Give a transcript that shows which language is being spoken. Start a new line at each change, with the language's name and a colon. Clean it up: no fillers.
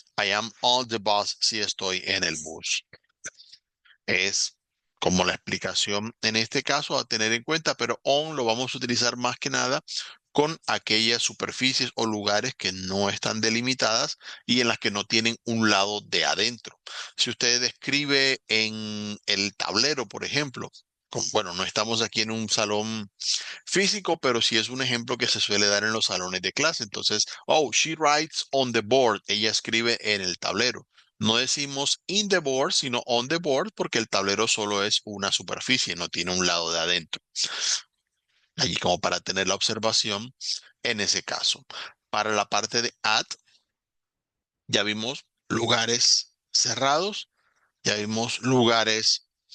English: I am on the bus
Spanish: si estoy en el bus. Es como la explicación en este caso a tener en cuenta, pero on lo vamos a utilizar más que nada con aquellas superficies o lugares que no están delimitadas y en las que no tienen un lado de adentro. Si usted describe en el tablero, por ejemplo, bueno, no estamos aquí en un salón físico, pero sí es un ejemplo que se suele dar en los salones de clase. Entonces,
English: oh, she writes on the board.
Spanish: Ella escribe en el tablero. No decimos
English: in the board,
Spanish: sino
English: on the board,
Spanish: porque el tablero solo es una superficie, no tiene un lado de adentro. Allí como para tener la observación en ese caso. Para la parte de at, ya vimos lugares cerrados, ya vimos lugares